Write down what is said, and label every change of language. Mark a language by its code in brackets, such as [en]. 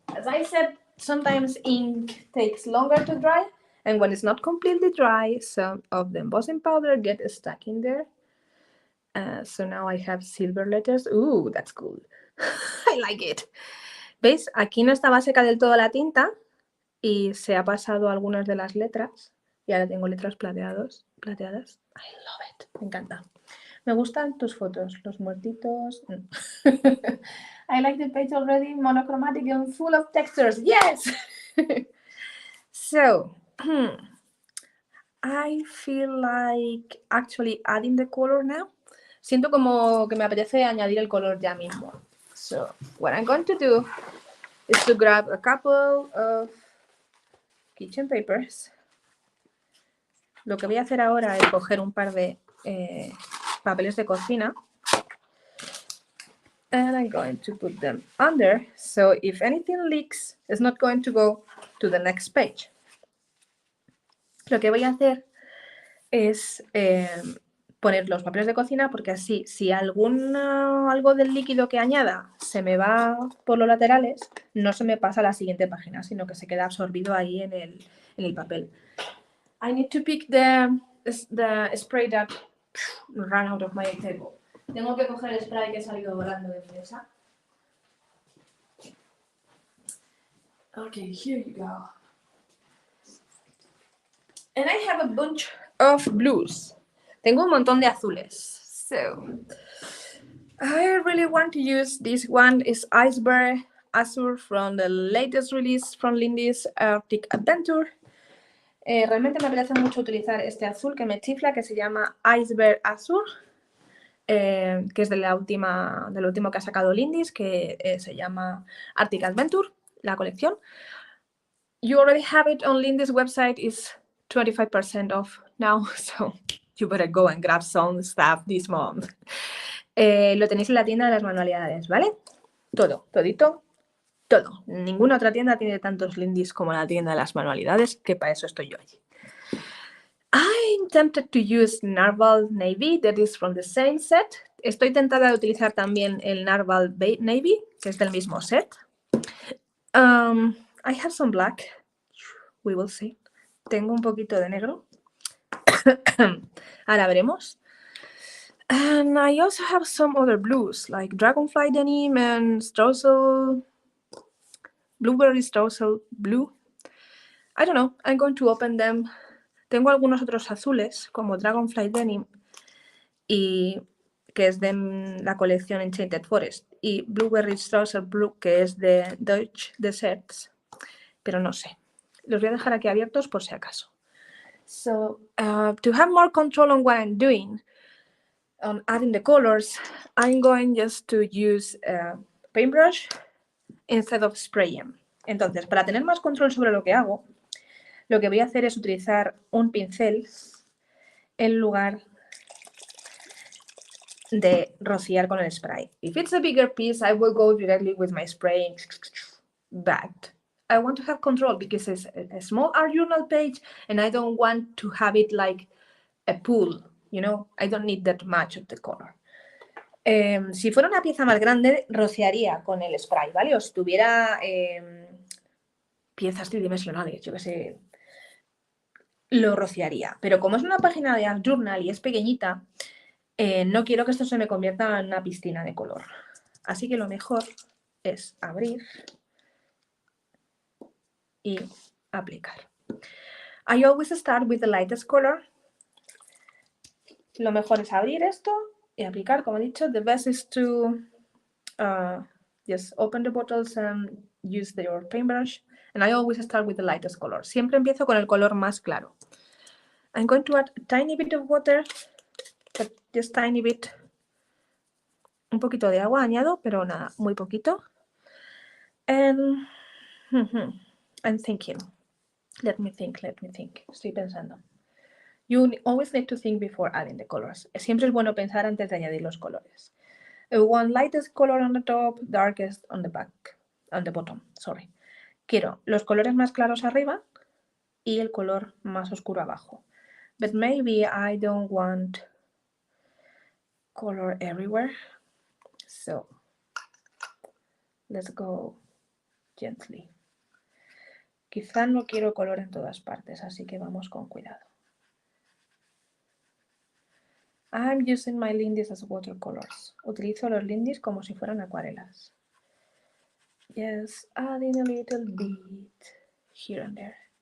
[en] As I said, sometimes ink takes longer to dry, and when it's not completely dry, some of the embossing powder get stuck in there. So now I have silver letters. Ooh, that's cool. I like it. [es] ¿Veis? Aquí no estaba seca del todo la tinta y se ha pasado algunas de las letras y ahora tengo letras plateadas. [en] I love it. [es] Me encanta. Me gustan tus fotos, los muertitos. [en] I like the page already, monochromatic and full of textures. Yes! So, I feel like actually adding the color now. [es] Siento como que me apetece añadir el color ya mismo. [en] So, what I'm going to do is to grab a couple of kitchen papers. [es] Lo que voy a hacer ahora es coger un par de papeles de cocina. [en] And I'm going to put them under, so if anything leaks, it's not going to go to the next page. [es] Lo que voy a hacer es poner los papeles de cocina, porque así, si algo del líquido que añada se me va por los laterales, no se me pasa a la siguiente página, sino que se queda absorbido ahí en el papel. [en] I need to pick the spray that ran out of my table. [es] Tengo que coger el spray que ha salido volando de mi mesa. [en] Okay, here you go. And I have a bunch of blues. [es] Tengo un montón de azules. [en] So, I really want to use this one. Is Iceberg Azure from the latest release from Lindy's Arctic Adventure. [es] Realmente me apetece mucho utilizar este azul que me chifla, que se llama Iceberg Azure. Que es de lo último que ha sacado Lindy's, que se llama Arctic Adventure, la colección. [en] You already have it on Lindy's website. It's 25% off now, so you better go and grab some stuff this month. [es] Lo tenéis en la tienda de las manualidades, ¿vale? Todito, todo. Ninguna otra tienda tiene tantos Lindy's como la tienda de las manualidades, que para eso estoy yo allí. [en] I'm tempted to use Narwhal Navy, that is from the same set. [es] Estoy tentada de utilizar también el Narwhal Navy, que es del mismo set. [en] I have some black. We will see. [es] Tengo un poquito de negro. Ahora veremos. [en] And I also have some other blues, like Dragonfly Denim and Struesel, Blueberry Struesel Blue. I don't know, I'm going to open them. [es] Tengo algunos otros azules, como Dragonfly Denim, y que es de la colección Enchanted Forest, y Blueberry Struesel Blue, que es de Deutsch Desserts, pero no sé. Los voy a dejar aquí abiertos por si acaso. [en] So, to have more control on what I'm doing, on adding the colors, I'm going just to use a paintbrush instead of spraying. [es] Entonces, para tener más control sobre lo que hago, lo que voy a hacer es utilizar un pincel en lugar de rociar con el spray. [en] If it's a bigger piece, I will go directly with my spraying, but I want to have control because it's a small art journal page and I don't want to have it like a pool, you know, I don't need that much of the color. [es] Si fuera una pieza más grande, rociaría con el spray, ¿vale? O si tuviera piezas tridimensionales, yo qué sé, lo rociaría. Pero como es una página de art journal y es pequeñita, no quiero que esto se me convierta en una piscina de color. Así que lo mejor es abrir y aplicar. [en] I always start with the lightest color. [es] Lo mejor es abrir esto y aplicar, como he dicho. [en] The best is to just open the bottles and use your paintbrush. And I always start with the lightest color. [es] Siempre empiezo con el color más claro. [en] I'm going to add a tiny bit of water, but just tiny bit. [es] Un poquito de agua añado, pero nada, muy poquito. [en] And I'm thinking. Let me think. [es] Estoy pensando. [en] You always need to think before adding the colors. [es] Siempre es bueno pensar antes de añadir los colores. [en] I want lightest color on the top, darkest on the bottom, sorry. [es] Quiero los colores más claros arriba y el color más oscuro abajo. [en] But maybe I don't want color everywhere. So, let's go gently. [es] Quizá no quiero color en todas partes, así que vamos con cuidado. [en] I'm using my Lindys as watercolors. [es] Utilizo los Lindys como si fueran acuarelas. [en] Yes, adding a little bit here and there.